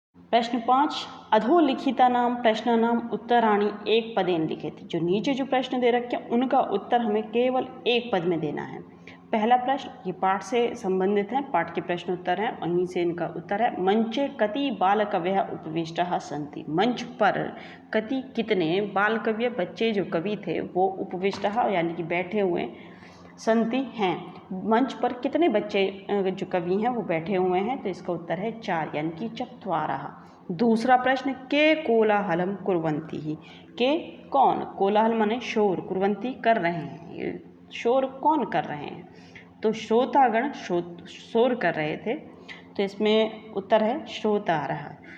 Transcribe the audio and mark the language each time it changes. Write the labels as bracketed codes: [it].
[sa] प्रश्न 5, अधोलिखितानां प्रश्नानां उत्तराणि एक पदेन लिखित। [hi] जो नीचे जो प्रश्न दे रखे हैं उनका उत्तर हमें केवल एक पद में देना है। पहला प्रश्न ये पाठ से संबंधित है, पाठ के प्रश्न उत्तर हैं, वहीं से इनका उत्तर है। [sa] मंचे कति बालकवयः उपविष्टाः सन्ति। [hi] मंच पर कति कितने बालकव्य बच्चे जो कवि थे वो उपविष्टाः यानी कि बैठे हुए संति हैं। मंच पर कितने बच्चे जो कवि हैं वो बैठे हुए हैं, तो इसका उत्तर है 4 यानी कि चत्वारः। दूसरा प्रश्न, [sa] के कोलाहलम कुर्वन्ति ही। [hi] के कौन, कोलाहल माने शोर, कुर्वन्ति कर रहे हैं, शोर कौन कर रहे हैं, तो श्रोतागण शोर कर रहे थे, तो इसमें उत्तर है श्रोतारः।